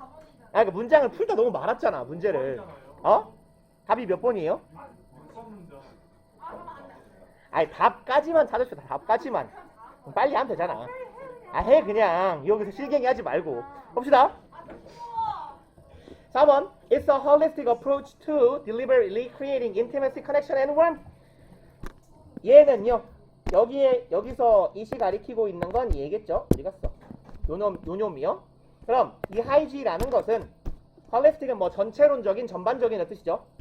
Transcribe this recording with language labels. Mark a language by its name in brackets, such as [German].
[Korean] 아, 그러니까 문장을 풀다 너무 많았잖아, 문제를. 어? 답이 몇 번이에요? 그러면 안 돼. 아니, 답까지만 찾읍시다. 답까지만. 빨리 하면 되잖아. 아, 해 그냥. 여기서 실갱이 하지 말고. 봅시다. 4번. [English] It's a holistic approach to deliberately creating intimacy, connection, and warmth. [Korean] 얘는요. 여기서 이시 가리키고 있는 건 얘겠죠? 어디 갔어? 요놈이요. 그럼 이 하이지라는 것은 holistic은 뭐 전체론적인 전반적인 뜻이죠.